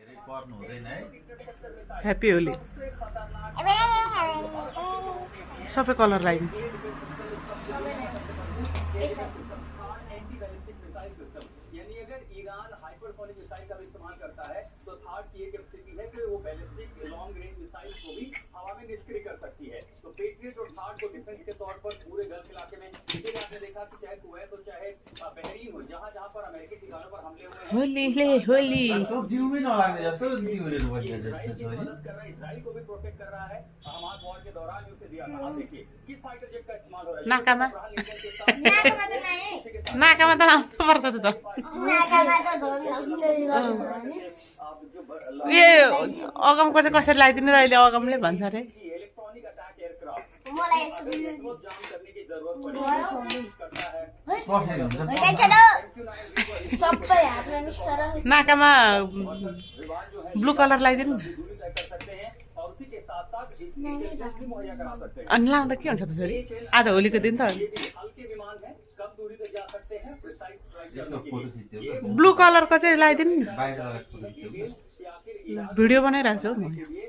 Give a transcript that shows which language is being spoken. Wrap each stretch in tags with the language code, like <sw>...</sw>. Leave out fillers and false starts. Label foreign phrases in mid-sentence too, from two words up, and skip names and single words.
<en>happy Holi</en> <ne>सबै कलर लगाइदिनु</ne> <hi>यानी अगर ईरान</hi> <en>hypersonic missile</en> <hi>का इस्तेमाल करता है तो थार्ड की ये कैपेसिटी है कि वो</hi> <en>ballistic long range missile</en> <hi>को भी हवा में निष्क्रिय कर सकती है। तो पेट्रियट और थार्ड को डिफेंस के तौर पर पूरे गल्फ इलाके में इसीलिए आपने देखा कि चाहे कुवैत हो चाहे बहरीन हो जहाँ जहाँ पर अमेरिकी ठिकानों पर हमले हुए</hi> <ne>होलीले होली</ne> <hi>इसराइल को भी प्रोटेक्ट कर रहा है। हमास वॉर के दौरान ही उसे दिया था। आप देखिए किस</hi> <en>fighter jet</en> <hi>का इस्तेमाल हो रहा है</hi> <ne>नाकामा नाकामा नाकामा त लाउनु पर्छ त ए अगमको चाहिँ कसरी लगाइदिनु र अहिले अगमले भन्छ अरे</ne> <en>electronic attack aircraft</en> <ne>नाकामा</ne> <en>blue colour</en> <ne>लगाइदिनु अनि लाउँदा के हुन्छ त छोरी आज होलीको दिन त</ne> <en>blue colour</en> <ne>चाहिँ लगाइदिनु न भिडियो बनाइरहेको छु म</ne>